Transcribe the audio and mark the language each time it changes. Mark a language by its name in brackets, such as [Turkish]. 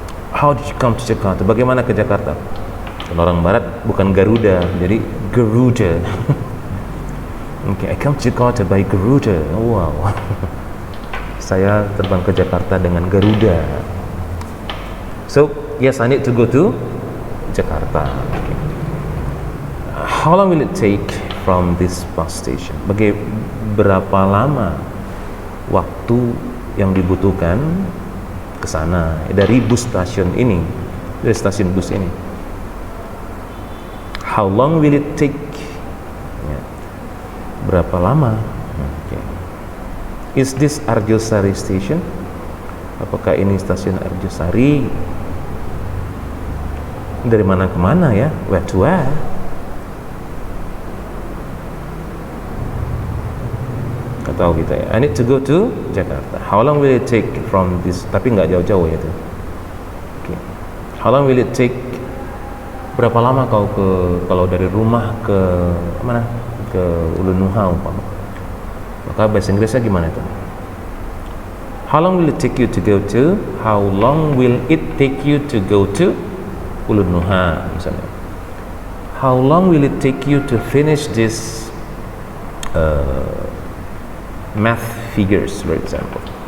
[English] How did you come to Jakarta? [Indonesian] Bagaimana ke Jakarta? Kalau orang barat bukan Garuda, jadi Garuda. [English] Okay, I come to Jakarta by Garuda. Wow. [Indonesian] Saya terbang ke Jakarta dengan Garuda. [English] So, yes, I need to go to Jakarta. Okay. How long will it take from this bus station? [Indonesian] Berapa lama waktu yang dibutuhkan ke sana dari bus stasiun ini, dari stasiun bus ini? [English] How long will it take? Ya. [Indonesian] Berapa lama? [English] Okay. Is this Arjosari station? [Indonesian] Apakah ini stasiun Arjosari? Dari mana ke mana ya? [English] Where to where? [Indonesian] Nggak tahu kita ya. [English] I need to go to Jakarta. How long will it take from this? [Indonesian] Tapi nggak jauh-jauh ya tuh. [English] Okay. How long will it take? [Indonesian] Berapa lama kau kalau dari rumah ke mana? Ke Ulu Nuha umpama. Maka bahasa Inggrisnya gimana itu? [English] How long will it take you to go to? How long will it take you to go to Ulu Nuha misalnya? How long will it take you to finish this math figures, for example?